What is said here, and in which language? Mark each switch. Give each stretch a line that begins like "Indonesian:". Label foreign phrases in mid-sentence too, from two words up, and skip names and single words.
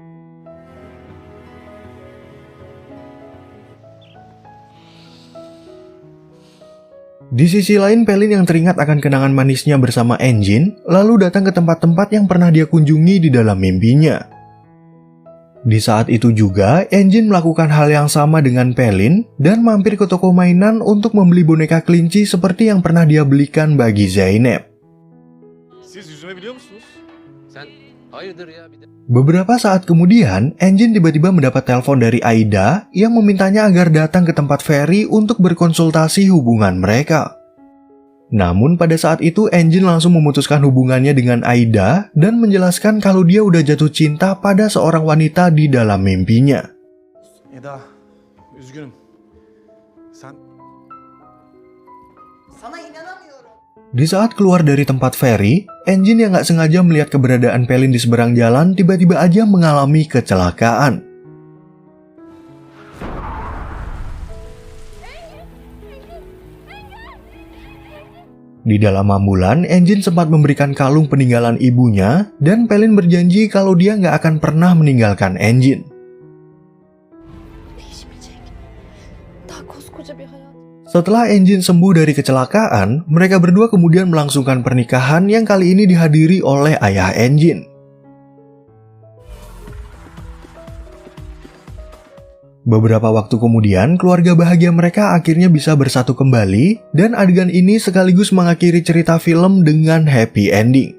Indonesian: Di sisi lain, Pelin yang teringat akan kenangan manisnya bersama Enjin, lalu datang ke tempat-tempat yang pernah dia kunjungi di dalam mimpinya. Di saat itu juga, Enjin melakukan hal yang sama dengan Pelin dan mampir ke toko mainan untuk membeli boneka kelinci seperti yang pernah dia belikan bagi Zeynep.
Turkish: Siz yüzme biliyor musunuz? Sen hayırdır ya bir de.
Indonesian: Beberapa saat kemudian, Enjin tiba-tiba mendapat telepon dari Aida yang memintanya agar datang ke tempat Ferry untuk berkonsultasi hubungan mereka. Namun pada saat itu Enjin langsung memutuskan hubungannya dengan Aida dan menjelaskan kalau dia udah jatuh cinta pada seorang wanita di dalam mimpinya.
Turkish: Eda, üzgünüm. Sen Sana inanamıyorum.
Indonesian: Di saat keluar dari tempat Ferry, Enjin yang nggak sengaja melihat keberadaan Pelin di seberang jalan tiba-tiba aja mengalami kecelakaan. Di dalam ambulan, Enjin sempat memberikan kalung peninggalan ibunya dan Pelin berjanji kalau dia nggak akan pernah meninggalkan Enjin.
Turkish: Değişmeyecek. Daha koskoca bir hayat.
Indonesian: Setelah Enjin sembuh dari kecelakaan, mereka berdua kemudian melangsungkan pernikahan yang kali ini dihadiri oleh ayah Enjin. Beberapa waktu kemudian, keluarga bahagia mereka akhirnya bisa bersatu kembali dan adegan ini sekaligus mengakhiri cerita film dengan
English: happy ending.